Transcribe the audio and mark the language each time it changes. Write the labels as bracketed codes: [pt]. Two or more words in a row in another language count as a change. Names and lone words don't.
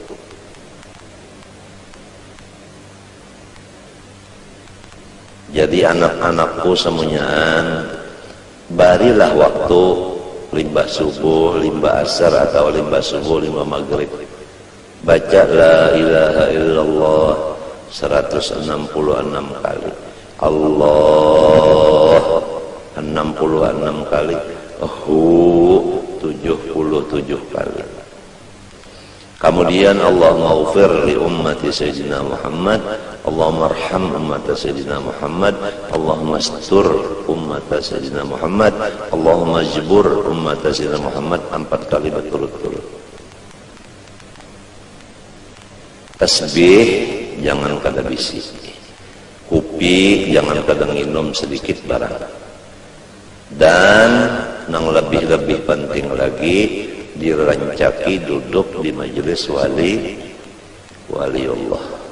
[bjn] Jadi anak-anakku semuanyaan, barilah waktu limbah subuh, limbah asar atau limbah subuh, limbah maghrib. [id] Baca [ar] لا إله إلا الله [id] 166 kali. Allah 66 kali. Hu 77 kali. [ar] Kemudian اللهم اغفر لأمة سيدنا محمد اللهم ارحم أمة سيدنا محمد اللهم استر أمة سيدنا محمد اللهم اجبر أمة سيدنا محمد [id] 4 kali berturut-turut. [bjn] Tasbih jangan kada bisi. Kopi jangan kada minum sedikit barang. [id] Dan yang lebih-lebih penting lagi, dirancaki duduk di majelis wali Allah.